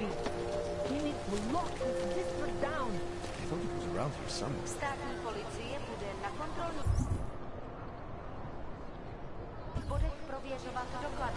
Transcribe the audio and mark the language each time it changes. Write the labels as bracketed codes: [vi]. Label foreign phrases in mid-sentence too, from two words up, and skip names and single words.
[en] We need to lock this district down. I thought it was around here somewhere. [cs] Státní policie bude na kontrolní bodech prověřovat doklady.